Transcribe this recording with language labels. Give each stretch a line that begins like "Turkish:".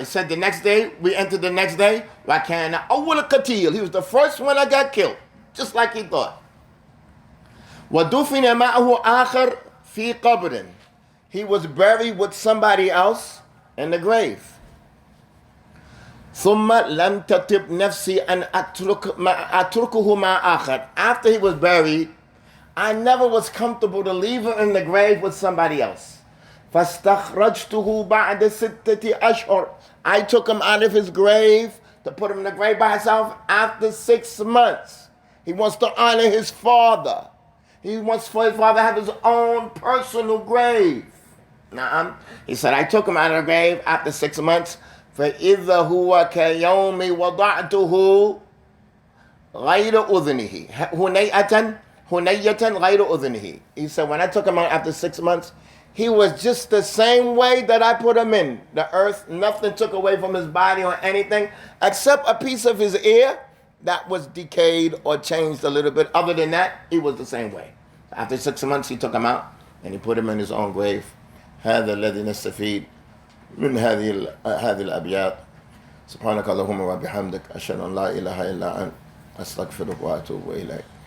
English: He said the next day, we entered the next day.
Arabic: وكان أول قتيل.
English: He was the first one that got killed. Just like he thought.
Arabic: وَدُفِنَ مَعَهُ آخَرْ فِي قَبْرٍ.
English: He was buried with somebody else in the grave.
Arabic: ثم لم تطب نفسي أن أتركه مع آخر.
English: After he was buried, I never was comfortable to leave him in the grave with somebody else.
Arabic: فاستخرجته بعد 6 أشهر.
English: I took him out of his grave to put him in the grave by himself after 6 months. He wants to honor his father. He wants for his father to have his own personal grave. He said, I took him out of the grave after 6 months.
Arabic: فإذا هو كيوم وضعته غير أذنه هنية غير أذنه.
English: He said, when I took him out after 6 months, he was just the same way that I put him in the earth. Nothing took away from his body or anything except a piece of his ear that was decayed or changed a little bit. Other than that, he was the same way. After 6 months, he took him out and he put him in his own grave.
Arabic: هذا الذي نستفيد من هذه الأبيات. سبحانك اللهم وبحمدك أشهد أن لا إله إلا أنت أستغفرك وأتوب إليك.